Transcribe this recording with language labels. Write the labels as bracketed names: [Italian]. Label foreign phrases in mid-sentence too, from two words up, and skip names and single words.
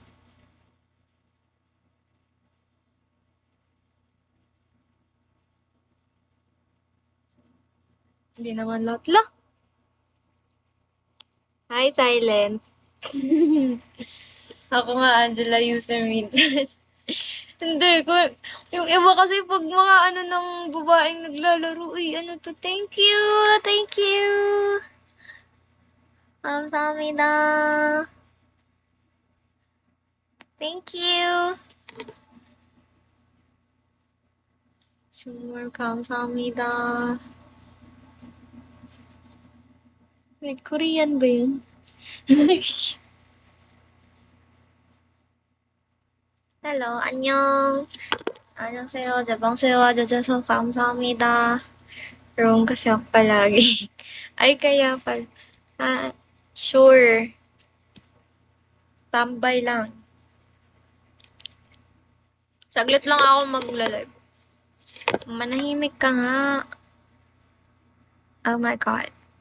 [Filipino] Hindi naman lahat lang. Hi, Silent. Ako nga, Angela user minsan. Hindi ko, yung iba kasi pag mga ano ng babaeng naglalaro, ano to, [English] thank you, thank you. [Korean] 감사합니다. [English] Thank you. [Korean] 정말 감사합니다. [Filipino] May Korean ba yun? [Korean] Hello, 안녕. 안녕하세요. 제 방송에 와주셔서 감사합니다. [Filipino] Wrong kasi ako palagi. Ay, kaya pala. Ah, sure. Tambay lang. Saglit lang ako magla-live. Manahimik ka nga. [English] Oh my God.